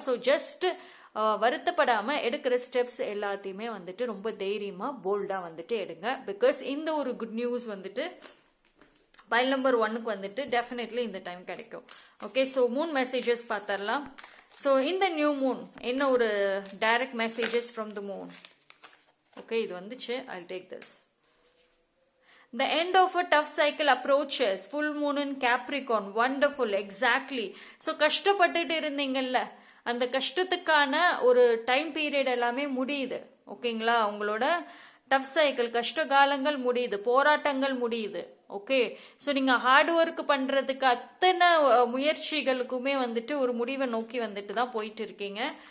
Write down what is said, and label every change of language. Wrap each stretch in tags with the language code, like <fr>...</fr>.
<ta>So just வருத்தப்படாமல் எடுக்கிற steps எல்லாத்தையுமே வந்துட்டு ரொம்ப தைரியமாக போல்டாக வந்துட்டு எடுங்க. பிகாஸ் இந்த ஒரு குட் நியூஸ் வந்துட்டு பைல் நம்பர் 1க்கு வந்துட்டு டெஃபினெட்லி இந்த டைம் கிடைக்கும். ஓகே, ஸோ மூன் மெசேஜஸ் பார்த்துடலாம். ஸோ இந்த நியூ மூன் என்ன ஒரு direct messages from the moon. Okay, இது வந்துச்சு.</ta> <en>I take this. The end of a tough cycle approaches. Full moon in Capricorn. Wonderful. Exactly.</en> <ta>So கஷ்டப்பட்டுட்டு இருந்தீங்கல்ல, அந்த கஷ்டத்துக்கான ஒரு டைம் பீரியட் எல்லாமே முடியுது. ஓகேங்களா? உங்களோட டஃப் சைக்கிள் கஷ்ட காலங்கள் முடியுது, போராட்டங்கள் முடியுது. ஓகே, ஸோ நீங்கள் ஹார்ட் ஒர்க் பண்ணுறதுக்கு அத்தனை முயற்சிகளுக்குமே வந்துட்டு ஒரு முடிவை நோக்கி வந்துட்டு தான் போயிட்டு இருக்கீங்க.</ta>